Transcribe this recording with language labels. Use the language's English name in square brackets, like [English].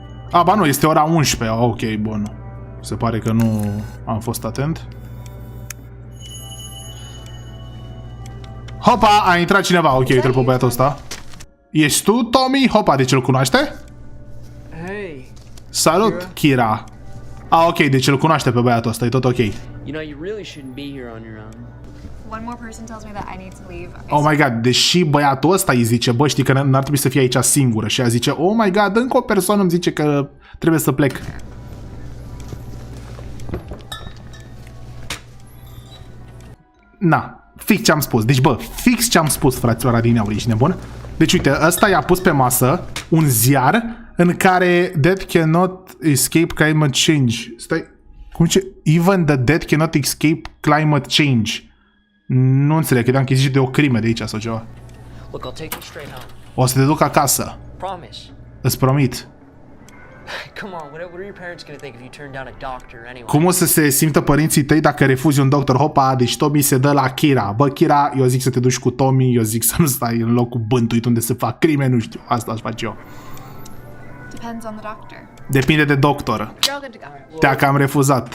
[Romanian] A, ba nu, este ora 11. Ok, bun. Se pare că nu am fost atent. Hopa, a intrat cineva. Ok, uite-l pe băiatul ăsta. Ești tu, Tommy? Hopa, deci îl cunoaște? [English] Hey. [Romanian] Salut, Kira. Ah, ok, deci îl cunoaște pe băiatul ăsta, e tot ok. [English] You know, you really shouldn't be here on your own. One more person tells me that I need to leave. Oh my god, [Romanian] deși băiatul ăsta îi zice, bă, știi că n-ar trebui să fie aici singură. Și ea zice, [English] oh my god, [Romanian] încă o persoană îmi zice că trebuie să plec. Na, fix ce am spus. Deci, bă, fix ce am spus, fraților adineauri, ești nebun? Deci, uite, ăsta i-a pus pe masă un ziar în care [English] Death cannot escape climate change. [Romanian] Stai, cum zice? [English] Even the dead cannot escape climate change. [Romanian] Nu înțeleg, credeam că zice de o crimă de aici sau ceva. [English] Look, I'll take you straight home. [Romanian] O să te duc acasă. [English] Promise. [Romanian] Îți promit. [English] Come on, what are your parents gonna think if you turn down a doctor anyway? [Romanian] Cum o să se simtă părinții tăi dacă refuzi un doctor? Hopa, deci Tommy se dă la Kira. Bă, Kira, eu zic să te duci cu Tommy, eu zic să nu stai în locul bântuit unde se fac crime, nu știu. Asta aș face eu. [English] Depends on the doctor. [Romanian] Depinde de doctor. [English] You're all good to go. [Romanian] Te-a cam refuzat.